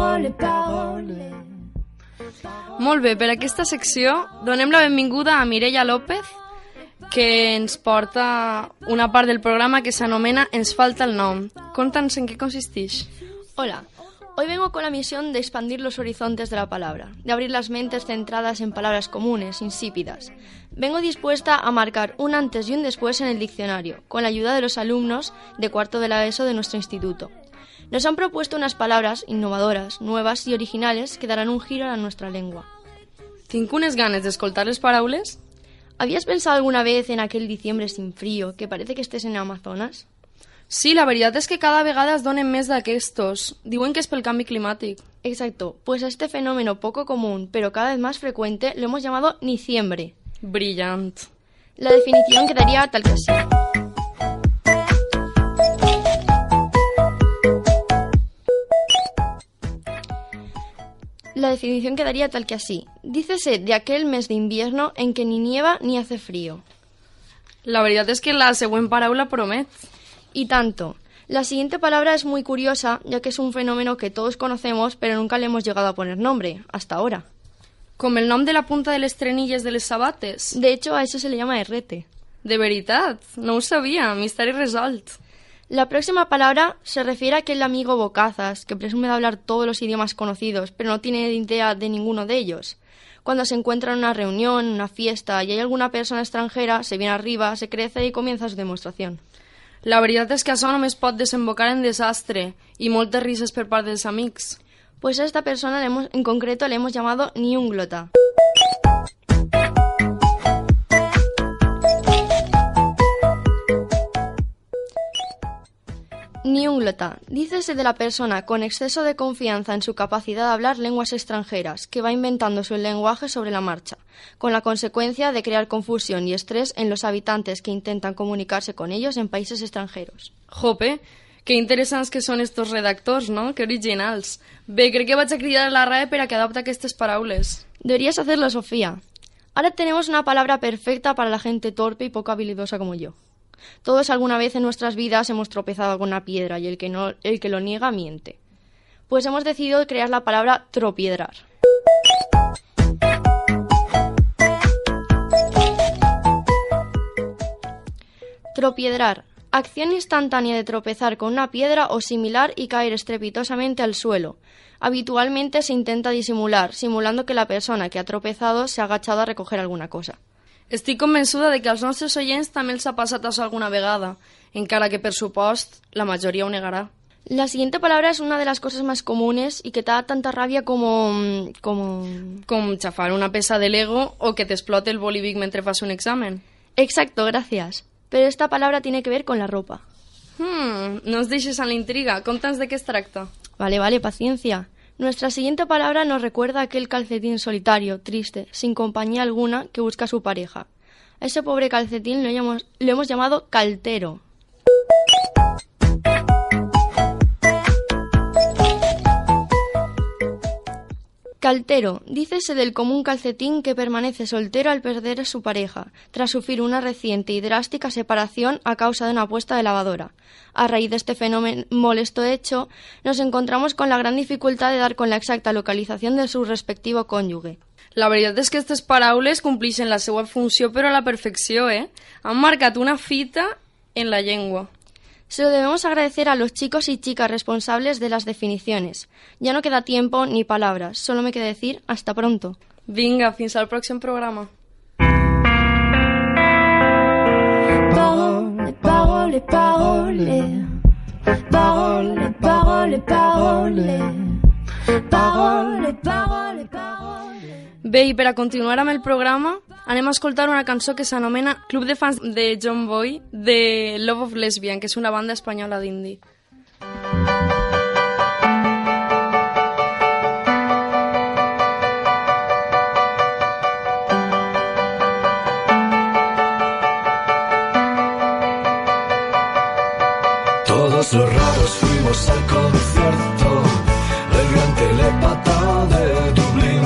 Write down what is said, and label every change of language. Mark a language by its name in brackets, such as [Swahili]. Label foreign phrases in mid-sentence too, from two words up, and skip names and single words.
[Catalan] Molt bé, per aquesta secció donem la benvinguda a Mireia López, que ens porta una part del programa que s'anomena Ens falta el nom. Conta'ns en què consisteix. [Spanish] Hola, hoy vengo con la misión de expandir los horizontes de la palabra, de abrir las mentes centradas en palabras comunes, insípidas. Vengo dispuesta a marcar un antes y un después en el diccionario, con la ayuda de los alumnos de cuarto de la ESO de nuestro instituto. Nos han propuesto unas palabras innovadoras, nuevas y originales que darán un giro a nuestra lengua. [Catalan] Tinc unes ganes d'escoltar les paraules. [Spanish] ¿Habías pensado alguna vez en aquel diciembre sin frío, que parece que estés en Amazonas? [Catalan] Sí, la veritat és que cada vegada es donen més d'aquestos. Diuen que és pel canvi climàtic. [Spanish] Exacto, pues a este fenómeno poco común, pero cada vez más frecuente, lo hemos llamado niciembre. [Catalan] Brillant. [Spanish] La definición quedaría tal que así. La definición quedaría tal que así. Dícese de aquel mes de invierno en que ni nieva ni hace frío. [Catalan] La veritat és que la següent paraula promet. [Spanish] Y tanto. La siguiente palabra es muy curiosa, ya que es un fenómeno que todos conocemos, pero nunca le hemos llegado a poner nombre, hasta ahora. [Catalan] Com el nom de la punta de les trenilles de les sabates. [Spanish] De hecho, a eso se le llama herrete. [Catalan] De veritat, no ho sabia, misteri resolt. [Spanish] La próxima palabra se refiere a aquel amigo bocazas que presume de hablar todos los idiomas conocidos, pero no tiene idea de ninguno de ellos. Cuando se encuentra en una reunión, en una fiesta y hay alguna persona extranjera, se viene arriba, se crece y comienza su demostración. [Catalan] La veritat és que això només pot desembocar en desastre i moltes rises per part dels amics. [Spanish] Pues a esta persona en concreto le hemos llamado niúnglota. Niúnglota. Dícese de la persona con exceso de confianza en su capacidad de hablar lenguas extranjeras, que va inventando su lenguaje sobre la marcha, con la consecuencia de crear confusión y estrés en los habitantes que intentan comunicarse con ellos en países extranjeros. Jope, [Catalan] que interessants que són estos redactors, no? Que originals. Bé, crec que vaig a cridar a la RAE per a que adapte aquestes paraules. [Spanish] Deberías hacerlo, Sofía. Ahora tenemos una palabra perfecta para la gente torpe y poco habilidosa como yo. Todos alguna vez en nuestras vidas hemos tropezado con una piedra y el que lo niega miente. Pues hemos decidido crear la palabra tropiedrar. Tropiedrar. Acción instantánea de tropezar con una piedra o similar y caer estrepitosamente al suelo. Habitualmente se intenta disimular, simulando que la persona que ha tropezado se ha agachado a recoger alguna cosa. [Catalan] Estic convençuda de que als nostres oients també els ha passat això alguna vegada, encara que, per supost, la majoria ho negarà. [Spanish] La siguiente palabra es una de las cosas más comunes y que te da tanta rabia como... [Catalan] Com xafar una peça de Lego o que t'explote el bolivic mentre fas un examen. [Spanish] Exacto, gracias. Pero esta palabra tiene que ver con la ropa. [Catalan] No ens deixes en la intriga. Conta'ns de què es tracta. [Spanish] Vale, paciencia. Nuestra siguiente palabra nos recuerda a aquel calcetín solitario, triste, sin compañía alguna, que busca a su pareja. A ese pobre calcetín lo hemos llamado caltero. Caltero. Dícese del común calcetín que permanece soltero al perder a su pareja, tras sufrir una reciente y drástica separación a causa de una puesta de lavadora. A raíz de este fenómeno molesto hecho, nos encontramos con la gran dificultad de dar con la exacta localización de su respectivo cònyuge. [Catalan] La veritat és que aquestes paraules compleixen la seva funció però a la perfecció, Han marcat una fita en la llengua. [Spanish] Se lo debemos agradecer a los chicos y chicas responsables de las definiciones. Ya no queda tiempo ni palabras, solo me queda decir hasta pronto. [Catalan] Vinga, fins al pròxim programa. [Italian] Parole, parole, parole. Parole, parole, parole. Parole, parole, parole. [Catalan] Bé, i per a continuar amb el programa, anem a escoltar una cançó que s'anomena Club de fans de John Boy, de Love of Lesbian, que és una banda espanyola d'indie. [Spanish] Todos los raros fuimos al concierto del gran telepata de Dublín.